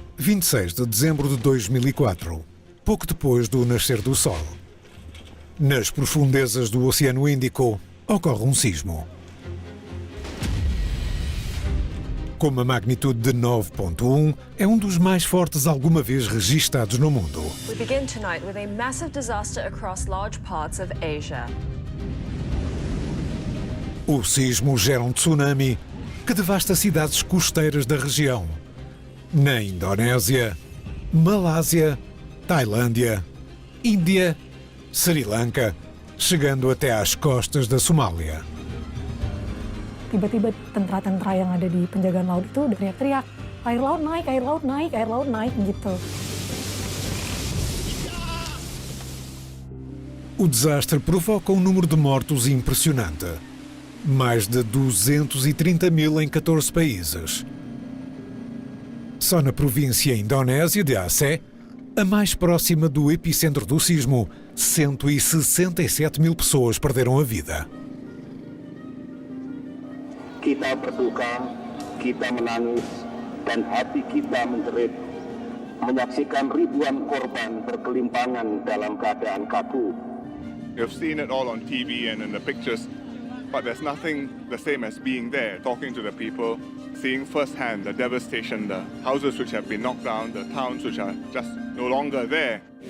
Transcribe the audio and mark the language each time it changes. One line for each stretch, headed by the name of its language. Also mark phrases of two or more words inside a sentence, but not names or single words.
Portuguese: 26 de dezembro de 2004, pouco depois do nascer do Sol. Nas profundezas do Oceano Índico, ocorre um sismo. Com uma magnitude de 9.1, é um dos mais fortes alguma vez registados no mundo.
English: We begin tonight with a massive disaster across large parts of Asia.
Portuguese: O sismo gera um tsunami que devasta cidades costeiras da região. Na Indonésia, Malásia, Tailândia, Índia, Sri Lanka, chegando até às costas da Somália.
Indonesian: Tiba-tiba tentara-tentara yang ada di penjagaan laut itu udah teriak-teriak, air laut naik, air laut naik, air laut naik, gitu.
Portuguese: O desastre provoca um número de mortos impressionante. Mais de 230 mil em 14 países. Só na província indonésia de Aceh, a mais próxima do epicentro do sismo, 167 mil pessoas perderam a vida.
Indonesian: Kita berduka, kita menangis, dan hati kita menjerit, menyaksikan ribuan korban berkelimpangan dalam keadaan kaku.
English: You've seen it all on TV and in the pictures, but there's nothing the same as being there, talking to the people, seeing firsthand the devastation, the houses which have been knocked down, the towns which are just no longer there.